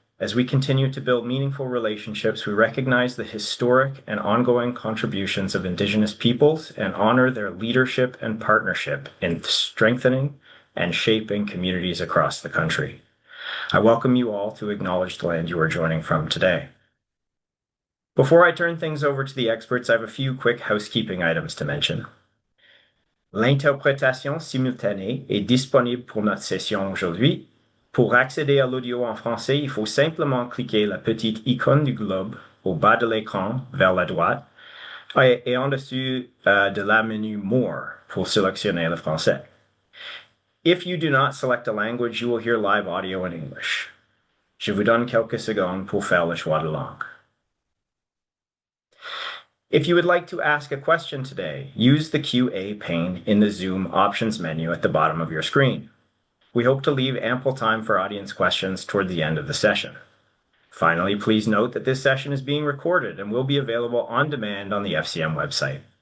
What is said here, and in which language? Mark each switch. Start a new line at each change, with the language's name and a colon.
English: As we continue to build meaningful relationships, we recognize the historic and ongoing contributions of Indigenous peoples and honor their leadership and partnership in strengthening and shaping communities across the country. I welcome you all to acknowledge the land you are joining from today. Before I turn things over to the experts, I have a few quick housekeeping items to mention.
French: L'interprétation simultanée est disponible pour notre session aujourd'hui. Pour accéder à l'audio en français, il faut simplement cliquer la petite icône du globe au bas de l'écran vers la droite et en dessous de la menu More pour sélectionner le français.
English: If you do not select a language, you will hear live audio in English.
French: Je vous donne quelques secondes pour faire le choix de langue.
English: If you would like to ask a question today, use the QA pane in the Zoom options menu at the bottom of your screen. We hope to leave ample time for audience questions toward the end of the session. Finally, please note that this session is being recorded and will be available on demand on the FCM website.